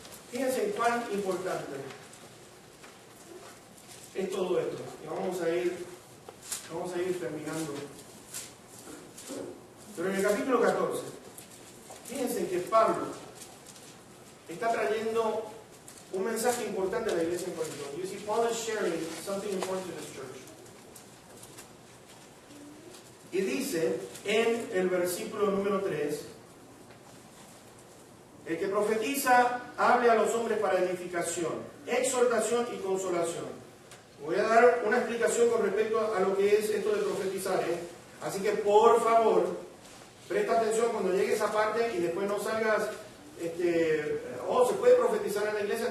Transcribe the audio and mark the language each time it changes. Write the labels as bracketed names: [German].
[Spanish] Fíjense cuán importante es todo esto. Y vamos a ir terminando. Pero en el capítulo 14, fíjense que Pablo está trayendo un mensaje importante a la iglesia en Corinto. [English] You see, Paul is sharing something important to this church. [Spanish] Y dice en el versículo número 3, el que profetiza, hable a los hombres para edificación, exhortación y consolación. Voy a dar una explicación con respecto a lo que es esto de profetizar, Así que por favor, presta atención cuando llegue esa parte y después no salgas, se puede profetizar en la iglesia.